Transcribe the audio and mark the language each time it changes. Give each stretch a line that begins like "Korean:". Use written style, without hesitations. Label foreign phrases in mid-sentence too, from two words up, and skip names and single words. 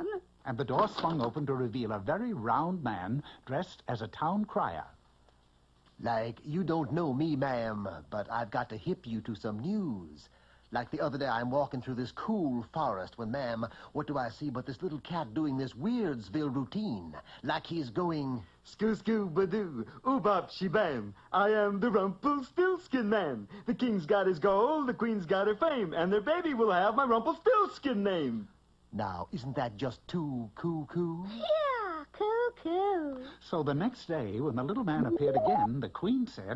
English: And the door swung open to reveal a very round man dressed as a town crier. Like, you don't know me, ma'am, but I've got to hip you to some news. Like the other day, I'm walking through this cool forest when, ma'am, what do I see but this little cat doing this Weirdsville routine? Like he's going... Skoo-skoo-ba-doo, oobop-she-bam. I am the Rumpelstiltskin man. The king's got his gold, the queen's got her fame, and their baby will have my Rumpelstiltskin name. Now, isn't that just too coo-coo? Yeah, coo-coo. So the next day, when the little man appeared again, the queen said,